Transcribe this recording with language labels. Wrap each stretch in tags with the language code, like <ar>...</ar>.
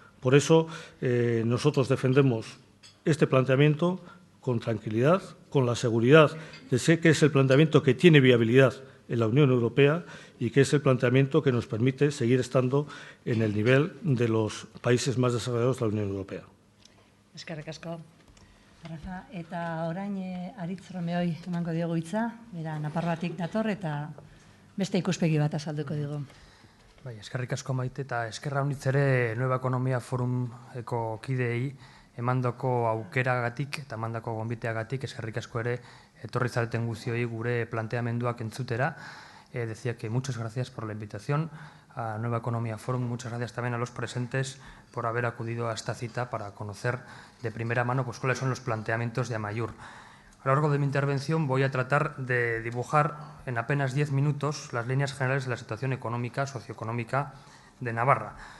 <es>Por eso nosotros defendemos este planteamiento con tranquilidad, con la seguridad de que es el planteamiento que tiene viabilidad en la Unión Europea y que es el planteamiento que nos permite seguir estando en el nivel de los países más desarrollados de la Unión Europea.</es> <eu>Eskerrik asko. Rafa, eta orain Aritz Romeoi emango diogu hitza, bera Nafarroatik dator eta beste ikuspegi bat azalduko digu. Bai, eskerrik asko Maite eta eskerra honitz ere Nueva Ekonomia Forumeko kideei emandako aukeragatik eta emandako gonbiteagatik eskerrik asko ere etorri zareten guztioi gure planteamenduak entzutera.</eu> <es>Decía que muchas gracias por la invitación a Nueva Economía Forum. Muchas gracias también a los presentes por haber acudido a esta cita para conocer de primera mano pues, cuáles son los planteamientos de Amaiur. A lo largo de mi intervención voy a tratar de dibujar en apenas 10 minutos las líneas generales de la situación económica, socioeconómica de Navarra.</es>